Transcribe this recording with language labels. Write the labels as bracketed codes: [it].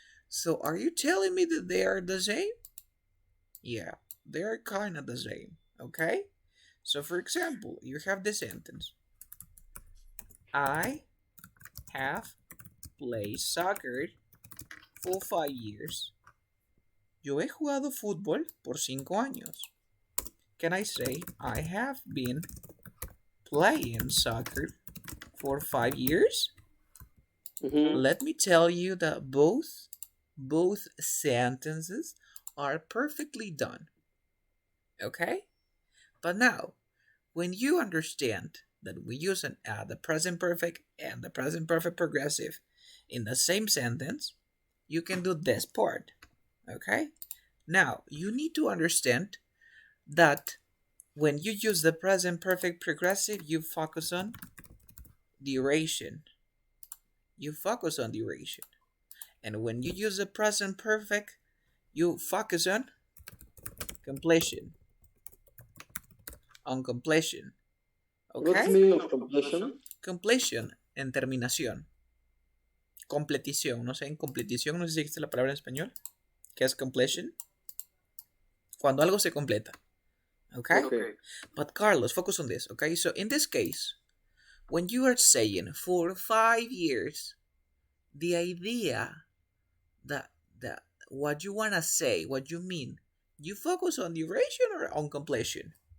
[en] So are you telling me that they are the same? Yeah, they are kind of the same, okay? So for example, you have this sentence. I have played soccer for 5 years. [es] Yo he jugado fútbol por 5 años. [en] Can I say I have been playing soccer for 5 years? Let me tell you that both sentences are perfectly done. Okay? But now, when you understand that we use the present perfect and the present perfect progressive in the same sentence, you can do this part. Okay? Now, you need to understand that when you use the present perfect progressive, you focus on duration. You focus on duration. And when you use the present perfect, you focus on completion. On completion. Okay? What's the meaning of completion? [es] Completion en terminación. Completición. No sé, en completición, no sé si existe la palabra en español. ¿Qué es completion? Cuando algo se completa. [en] Okay? But Carlos, focus on this. Okay? So in this case, when you are saying for 5 years, the idea that what you want to say, what you mean, you focus on duration or on completion?